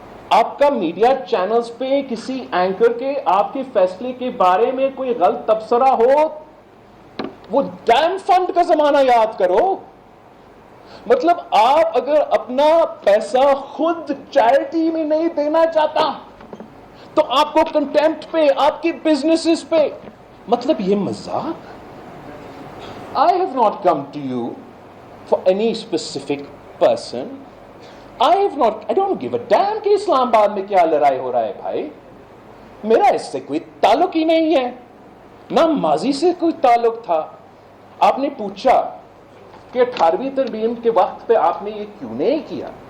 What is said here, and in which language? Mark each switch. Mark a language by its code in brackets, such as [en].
[ur] آپ کا media channels پہ کسی اینکر کے آپ کے فیصلے کے بارے میں کوئی غلط تبصرہ ہو، وہ ڈیم فنڈ کا زمانہ یاد کرو. مطلب آپ اگر اپنا پیسہ خود چیریٹی میں نہیں دینا چاہتا تو آپ کو کنٹمپٹ پہ، آپ کی بزنسز پہ، مطلب یہ مذاق. [en] I have not come to you for any specific person. I don't give a damn [ur] کہ اسلام آباد میں کیا لڑائی ہو رہا ہے بھائی. میرا اس سے کوئی تعلق ہی نہیں ہے، نہ ماضی سے کوئی تعلق تھا. آپ نے پوچھا کہ 18ویں ترمیم کے وقت پہ آپ نے یہ کیوں نہیں کیا؟